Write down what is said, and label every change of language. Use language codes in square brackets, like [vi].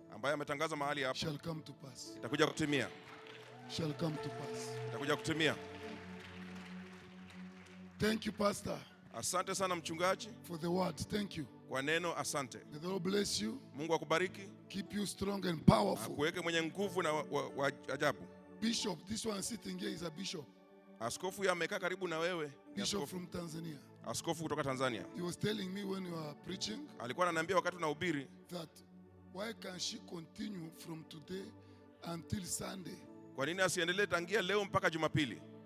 [sw] ambayo ametangaza mahali hapa, [en] shall come to pass. [sw] itakuja kutimia, [en] Shall come to pass. [sw] itakuja kutimia. [en] Thank you, Pastor, [sw] Asante sana mchungaji [en] for the word. Thank you. [sw] kwa neno asante. [en] May the Lord bless you, [sw] Mungu akubariki, [en] keep you strong and powerful. [sw] akuweke mwenye nguvu na wa ajabu. [en] Bishop, this one sitting here is a bishop. [sw] Askofu yeye amekaa karibu na wewe. Ni [en] Bishop [sw] askofu. [en] from Tanzania. [sw] Askofu kutoka Tanzania. [en] He was telling me when you are preaching [sw] Alikuwa ananiambia wakati unahubiri [en] that why can she continue from today until Sunday? [sw] kwa nini asiendelee tangia leo mpaka Jumapili.